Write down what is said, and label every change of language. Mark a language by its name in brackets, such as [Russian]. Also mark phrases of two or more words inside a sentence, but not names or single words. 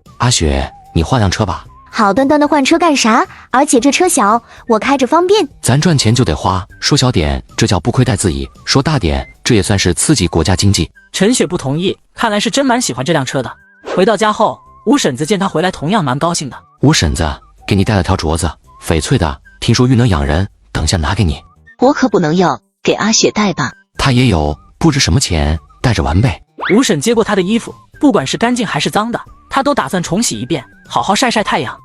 [Chinese] 阿雪，你換輛車吧。好端端的換車幹啥？而且這車小，我開着方便。咱賺錢就得花，說小點這叫不虧待自己，說大點這也算是刺激國家經濟。陳雪不同意，看來是真蠻喜歡這輛車的。回到家後， 吳婶子见他回來，同樣蠻高興的。吴婶子给你带了条镯子，翡翠的，听說玉能养人，等下拿给你。我可不能要，给阿雪戴吧。她也有，不值什麼錢，帶着玩唄。吴嬸接過他的衣服，不管是乾淨還是髒的，他都打算重洗一遍，好好曬曬太陽。